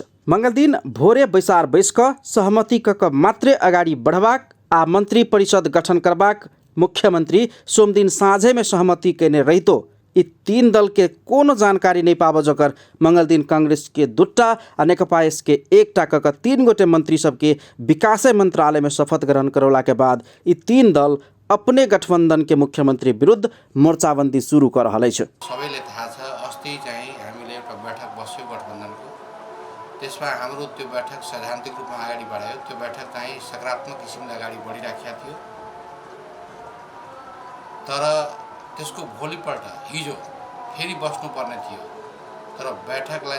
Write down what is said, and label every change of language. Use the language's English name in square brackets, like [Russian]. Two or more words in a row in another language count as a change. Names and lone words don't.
[Maithili] मंगल दिन भोरे बैसार बैस क सहमति क मात्रे अगाडि बढ़बाक आ मंत्री परिषद गठन करबाक मुख्यमंत्री सोम दिन साँझे में सहमति केने रहितो ई तीन दल के कोनो जानकारी नहीं पाब जकर मंगल दिन कांग्रेस के दुट्टा आ नेकपा के एकटा क तीन गोटे मंत्री सबके विकास मंत्रालय में शपथ ग्रहण करौला के बाद ई तीन दल अपने गठबंधन के मुख्यमंत्री विरुद्ध मोर्चाबंदी शुरू कर रहल अछि। [Nepali] सबैले थाहा छ अस्ति चाहिँ हामीले एउटा बैठक बस्यो गठबन्धनको, त्यसमा हाम्रो त्यो बैठक सैद्धान्तिक रूपमा अगाडि बढायो। त्यो बैठक चाहिँ सकारात्मक किसिमले अगाडि बढिराखेको थियो, तर त्यसको भोलिपल्ट हिजो फेरि बस्नुपर्ने थियो, तर बैठकलाई